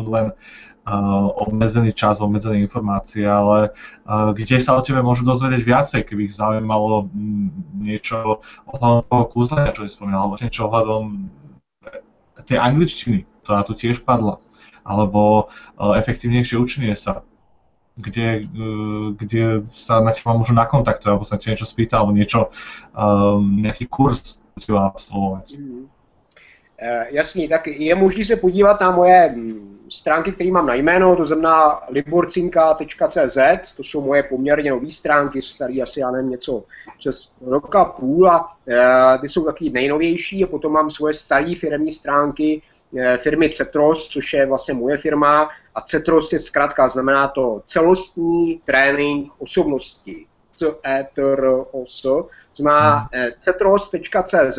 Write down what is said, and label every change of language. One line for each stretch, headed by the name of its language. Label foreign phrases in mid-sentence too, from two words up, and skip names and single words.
Slovak: len obmedzený čas, obmedzené informácie, ale kde sa o tebe môžu dozvedieť viacej, keby ich zaujímalo niečo ohľadom toho kúzlenia, čo si spomínal, alebo niečo ohľadom tej angličtiny, ktorá tu tiež padla, alebo efektívnejšie učenie sa, kde sa na teba môžu nakontaktovať, alebo sa ti niečo spýta, alebo nejaký kurz teba absolvovať.
Czech: Jasný, tak je možné se podívat na moje stránky, které mám na jméno, to znamená liborcinka.cz, to jsou moje poměrně nové stránky, staré asi, já nevím, něco přes roka půl a ty jsou taky nejnovější a potom mám svoje staré firemní stránky firmy Cetros, což je vlastně moje firma a Cetros je zkrátka, znamená to celostní trénink osobnosti, CETROS, to znamená cetros.cz.